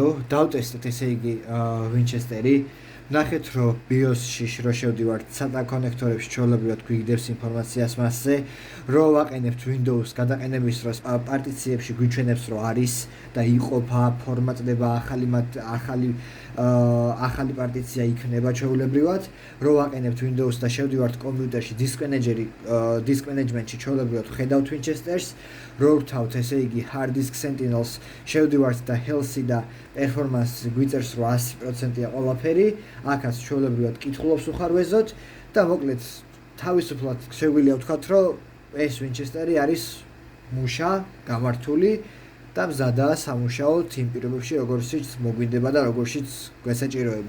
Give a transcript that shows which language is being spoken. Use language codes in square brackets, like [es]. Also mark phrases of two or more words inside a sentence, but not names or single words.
[ka] დავტესტეთ ესე იგი Winchester-ი. ნახეთ, რომ BIOS-ში რო შევდივართ SATA კონექტორებში ჩვეულებრივად გვიგდებს ინფორმაციას მასზე, რო ვაყენებთ Windows გადაყენების დროს პარტიციებში გვიჩვენებს, რომ არის და იყოფა, ფორმატდება, ახალი პარტიცია იქნება ჩვეულებრივად, რო ვაყენებთ Windows და შევდივართ კომპიუტერში [en] disk management- [ka] ში ჩვეულებრივად ვხედავთ Winchester-ს, რო ვთავთ ესე იგი hard disk Sentinels, შევდივართ და health-ი და performance-ი გვიწერს, რომ 100%-ია ყველაფერი. აქაც ჩვეულებრივად კითხულობს უხარვეზოთ და მოკლედ თავისუფლად შეგვიძლია ვთქვათ, რომ ეს Winchester-ი არის მუშა, გამართული და მზადაა სამუშაოდ იმ პირობებში, როგორშიც მოგვინდება და როგორშიც გვესაჭიროება.